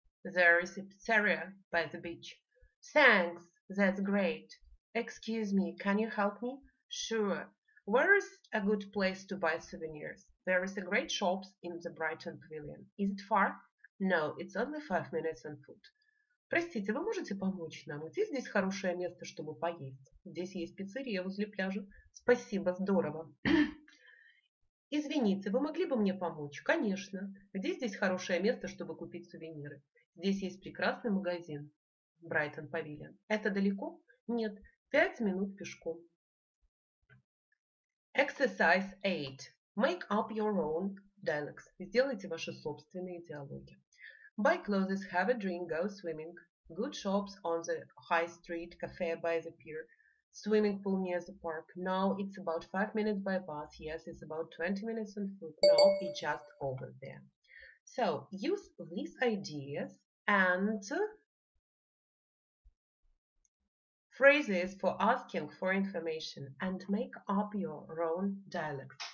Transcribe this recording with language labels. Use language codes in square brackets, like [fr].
[en] There is a pizzeria by the beach. Thanks, that's great. Excuse me, can you help me? Sure. Where is a good place to buy souvenirs? There is a great shops in the Brighton Pavilion. Is it far? No, it's only 5 minutes on foot. [ru] Простите, вы можете помочь нам? Где здесь хорошее место, чтобы поесть? Здесь есть пиццерия возле пляжа. Спасибо, здорово. Извините, вы могли бы мне помочь? Конечно. Где здесь хорошее место, чтобы купить сувениры? Здесь есть прекрасный магазин. Брайтон Павильон. Это далеко? Нет, 5 минут пешком. [en] Exercise 8. Make up your own dialects. [ru] Сделайте ваши собственные диалоги. [en] Buy clothes, have a drink, go swimming. Good shops on the high street, cafe by the pier. Swimming pool near the park. No, it's about 5 minutes by bus. Yes, it's about 20 minutes on foot. No, it's just over there. So, use these ideas and phrases for asking for information and make up your own dialect.